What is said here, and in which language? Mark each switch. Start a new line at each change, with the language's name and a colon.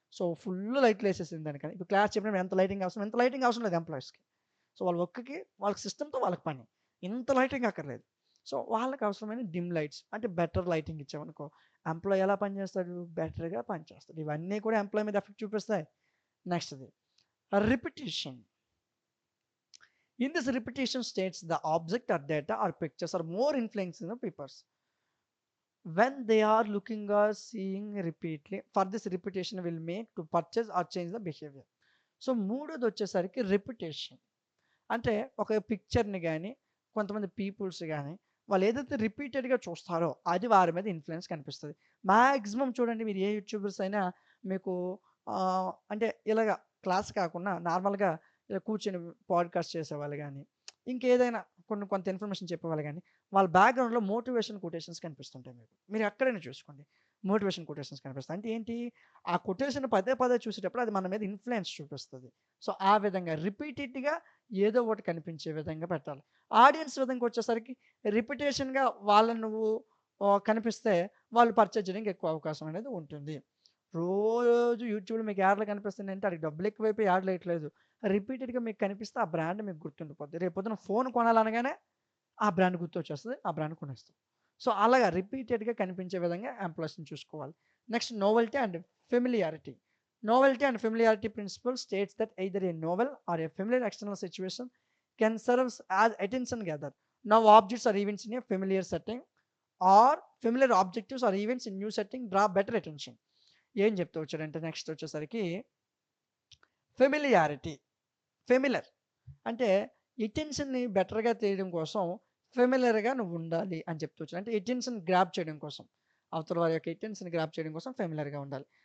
Telugu: So, full లైట్‌లేసేసింది దానికని. ఇప్పుడు class చెప్పినప్పుడు ఎంత లైటింగ్ అవసరం, ఎంత లైటింగ్ అవసరం లేదు ఎంప్లాయీస్‌కి. సో, వాళ్ళ వర్క్‌కి వాళ్ళకి సిస్టమ్‌తో వాళ్ళకి పని. ఇంత లైటింగ్ అక్కర్లేదు. సో, వాళ్ళకి అవసరమైన డిమ్ లైట్స్ అంటే బెటర్ లైటింగ్ ఇచ్చామనుకో, ఎంప్లాయీ ఎలా పనిచేస్తాడు? బెటర్‌గా పనిచేస్తాడు. ఇవన్నీ కూడా ఎంప్లాయీ మీద ఎఫెక్ట్ చూపిస్తాయి. నెక్స్ట్‌ది repetition.
English: In this repetition states the object or data or pictures are more influencing the papers when they are looking or seeing repeatedly. For this repetition will make to purchase or change the behavior.
Telugu: So మూడోది వచ్చేసరికి repetition. అంటే ఒక పిక్చర్ని కానీ కొంతమంది peoples కానీ వాళ్ళు ఏదైతే రిపీటెడ్గా చూస్తారో అది వారి మీద ఇన్ఫ్లుయెన్స్ కనిపిస్తుంది. మ్యాక్సిమం చూడండి మీరు ఏ యూట్యూబర్స్ అయినా మీకు అంటే ఇలాగ క్లాస్ కాకుండా నార్మల్గా ఇలా కూర్చొని పాడ్కాస్ట్ చేసేవాళ్ళు కానీ ఇంకేదైనా కొంత ఇన్ఫర్మేషన్ చెప్పేవాళ్ళు కానీ వాళ్ళ బ్యాక్గ్రౌండ్లో మోటివేషన్ కొటేషన్స్ కనిపిస్తుంటాయి మీకు. మీరు ఎక్కడైనా చూసుకోండి మోటివేషన్ కొటేషన్స్ కనిపిస్తాయి. అంటే ఏంటి, ఆ కొటేషన్ పదే పదే చూసేటప్పుడు అది మన మీద ఇన్ఫ్లుయెన్స్ చూపిస్తుంది. సో ఆ విధంగా రిపీటెడ్గా ఏదో ఒకటి కనిపించే విధంగా పెట్టాలి. ఆడియన్స్ విధంగా వచ్చేసరికి రిపిటేషన్గా వాళ్ళని నువ్వు కనిపిస్తే వాళ్ళు పర్చేజ్ చేయడానికి ఎక్కువ అవకాశం అనేది ఉంటుంది. రోజు యూట్యూబ్లో మీకు యాడ్లు కనిపిస్తున్నాయంటే అడిగి డబ్బులు ఎక్కువైపోయి యాడ్లు వేయట్లేదు. రిపీటెడ్గా మీకు కనిపిస్తే ఆ బ్రాండ్ మీకు గుర్తుండిపోద్ది. రేపు పొద్దున ఫోన్ కొనాలనగానే ఆ బ్రాండ్ గుర్తొచ్చేస్తుంది. ఆ బ్రాండ్ కొనేస్తాం. సో అలాగా రిపీటెడ్గా కనిపించే విధంగా ఎంప్లాయీస్ని చూసుకోవాలి.
English: Next novelty and familiarity. Novelty and familiarity principle states that either a novel or a familiar external situation can serve as attention gather. Now objects or events in a familiar setting or familiar objectives or events in new setting draw better attention.
Telugu: ఏం చెప్తూ వచ్చాడంటే next వచ్చేసరికి familiarity. ఫెమిలర్ అంటే ఎటెన్షన్‌ని బెటర్‌గా చేయడం కోసం ఫెమిలియర్‌గా నువ్వు ఉండాలి అని చెప్తూ వచ్చాడు. అంటే ఎటెన్షన్ గ్రాబ్ చేయడం కోసం. అవతల వారి యొక్క ఎటెన్షన్ గ్రాబ్ చేయడం కోసం ఫెమిలియర్‌గా ఉండాలి.